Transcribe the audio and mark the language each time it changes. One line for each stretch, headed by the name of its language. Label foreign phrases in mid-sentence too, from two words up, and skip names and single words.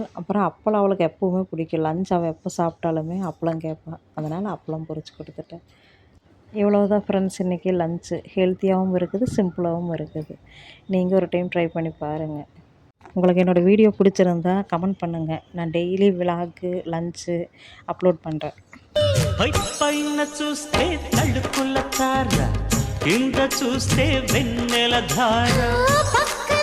Tamil: அப்புறம் அப்பளம் அவளுக்கு எப்போவுமே பிடிக்கும். லஞ்ச் அவள் எப்போ சாப்பிட்டாலுமே அப்பளம் கேட்பாள். அதனால் அப்பளம் பொரிச்சு கொடுத்துட்டேன். இவ்வளோதான் ஃப்ரெண்ட்ஸ் இன்றைக்கி லன்ச்சு. ஹெல்த்தியாகவும் இருக்குது, சிம்பிளாகவும் இருக்குது. நீங்கள் ஒரு
English: time try
Tamil: பண்ணி பாருங்கள். உங்களுக்கு என்னோடய வீடியோ பிடிச்சிருந்தா கமெண்ட் பண்ணுங்கள். நான்
English: daily vlog lunch upload
Tamil: பண்ணுறேன்.
Telugu: పైన చూస్తే తడుకుల తార కింద చూస్తే వెన్నెల ధార